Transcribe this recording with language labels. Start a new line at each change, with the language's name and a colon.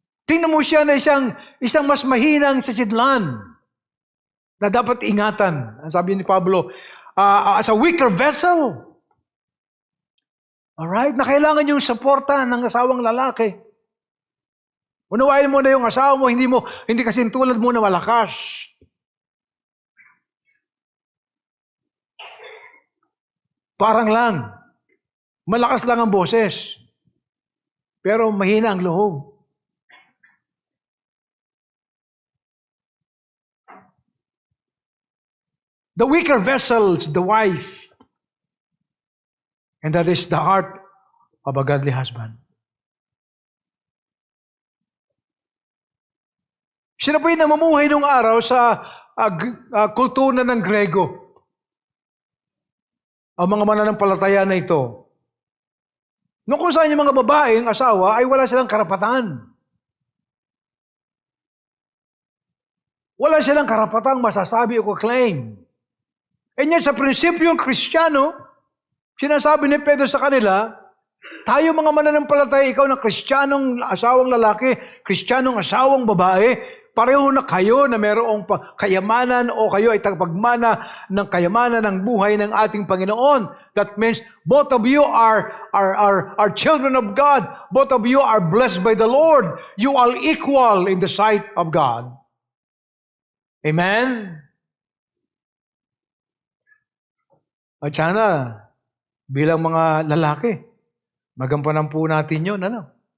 Filipino: Tingnan mo siya na isang mas mahinang sa sidlan na dapat ingatan. Ang sabi ni Pablo,
English: as a weaker vessel. Alright?
Filipino: Na kailangan yung suporta ng asawang lalaki. Unawain mo na yung asawa mo, hindi kasi tulad mo na malakas. Parang lang. Malakas lang ang boses. Pero mahina ang loob.
English: The weaker vessels, the wife. And that is the heart of a godly husband.
Filipino: Sila po'y namumuhay nung araw sa kultura ng Grego. Ang mga mananampalataya na ito. Noong kung saan yung mga babaeng asawa ay wala silang karapatan. Wala silang karapatang masasabi o claim.
English: And yet
Filipino: sa prinsipyong Kristiyano, sinasabi ni Pedro sa kanila, tayo mga mananampalataya, ikaw na Kristiyanong asawang lalaki, Kristiyanong asawang babae, pareho na kayo na mayroong kayamanan o kayo ay tagapagmana ng kayamanan ng buhay ng ating Panginoon.
English: That means both of you are children of God. Both of you are blessed by the Lord. You are equal in the sight of God. Amen?
Filipino: At sana, bilang mga lalaki, magampanan po natin yun, ano?